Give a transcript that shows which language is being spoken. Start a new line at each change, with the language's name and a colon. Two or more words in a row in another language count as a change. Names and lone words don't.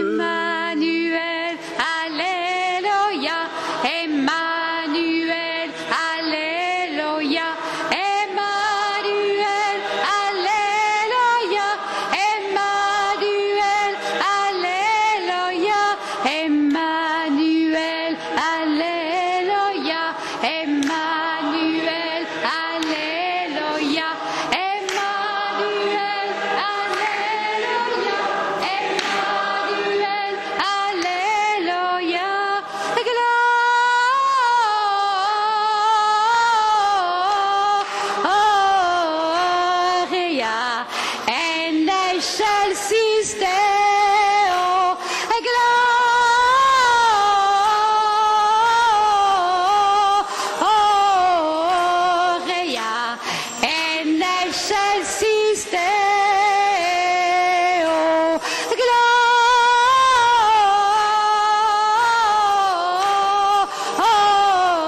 French: Emmanuel, Alléluia, Emmanuel, Alléluia, Emmanuel, Alléluia, Emmanuel, Alléluia, Emmanuel, Alléluia, Emmanuel, Alléluia, Emmanuel, Alléluia, Emmanuel, Alléluia,
Latin: Gloria en excelsis Deo, Gloria en excelsis Deo, Gloria